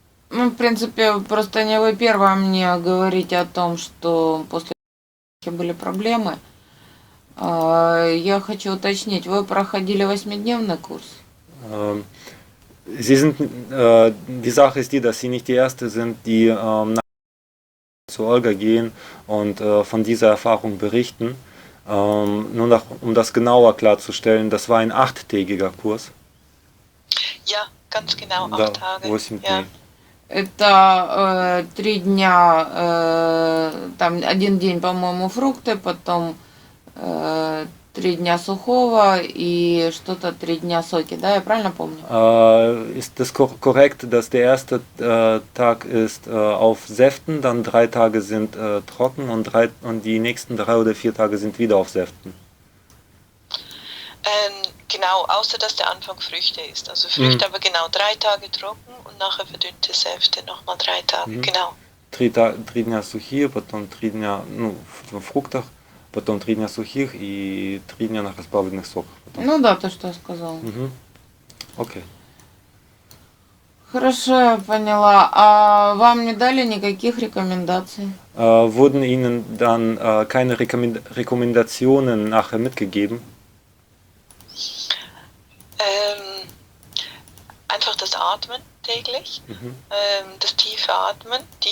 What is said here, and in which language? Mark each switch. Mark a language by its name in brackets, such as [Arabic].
[Russian] В принципе, просто не вы первая мне говорите о том, что после были проблемы. Я хочу уточнить, вы проходили 8-дневный курс? [German] Die Sache ist die, dass Sie nicht die Erste sind, die zu Olga gehen und von dieser Erfahrung berichten. Nur um das genauer klarzustellen, das war ein 8-tägiger Kurs. Ja, ganz genau, 8 Tage. [Russian] 8 дней. Это 3 дня, там 1 день, по-моему, фрукты, потом 3 дня сухого и что-то 3 дня соки, да, я правильно помню? [German] Ist das korrekt, dass der erste Tag ist auf Säften, dann 3 Tage sind trocken und die nächsten 3 oder 4 Tage sind wieder auf Säften? Genau, außer dass der Anfang Früchte ist. Also Früchte, aber genau 3 Tage trocken und nachher verdünnte Säfte, nochmal 3 Tage, genau. [Russian] 3 дня сухие, потом 3 дня в фруктах, потом 3 дня сухих и 3 дня на разбавленных соках. Ну да, то, что я сказала. Окей. Хорошо, я поняла. А вам не дали никаких рекомендаций? [German] Wurden Ihnen dann keine Rekommendationen nachher mitgegeben? atmen täglich, das tiefe Atmen.